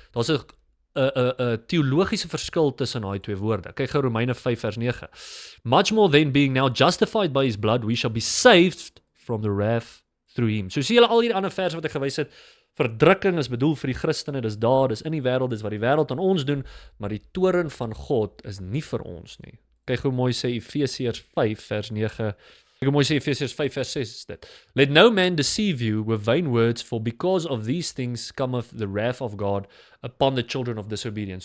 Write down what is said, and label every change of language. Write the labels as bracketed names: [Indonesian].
[Afrikaans] Daar's 'n teologiese verskil tussen daai twee woorde. Kyk gou Romeine 5 vers 9. [English] Much more than being now justified by his blood, we shall be saved from the wrath through him. [Afrikaans] So sien julle al hierdie ander verse wat ek gewys het, verdrukking is bedoel vir die Christene, dis daar, dis in die wêreld, dis wat die wêreld aan ons doen, maar die toren van God is nie vir ons nie. Kyk hoe mooi sê Efesiërs 5 vers 9. Kyk hoe mooi sê Efesiërs 5 vers 6 is dit. [English] Let no man deceive you with vain words, for because of these things cometh the wrath of God upon the children of disobedience.